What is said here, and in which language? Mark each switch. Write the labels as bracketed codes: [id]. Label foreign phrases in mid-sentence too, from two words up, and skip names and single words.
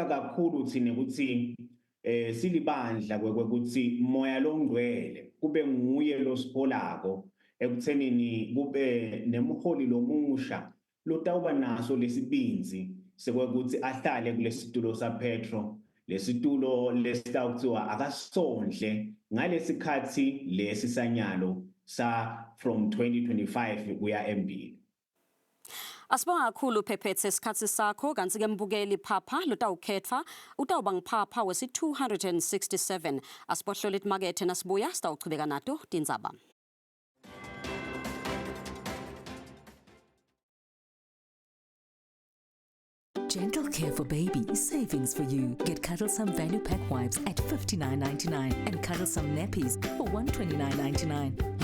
[ss] kakhulu thine ukuthi silibandla kwekuthi moya longcwele kube nguye losipholako ekuthenini kube nemholi lomusha lotawuba naso lesibinzi sekwekuthi ahlale kulesitulo saPetro lesitulo lesitawuthiwa akasondle ngalesikhathi lesisanyalo sa from 2025 kuya embili. Asibonga kakhulu Phephethe isikhathi sakho kanti ke mbukeli phapha lotawukhetha utawuba ngphapha wesi267 asibohlola imakethe nasibuya sitawuchubeka nato tindzaba. [en] Gentle care for baby, savings for you. Get Cuddlesome Value Pack wipes at $59.99 and Cuddlesome nappies for $129.99.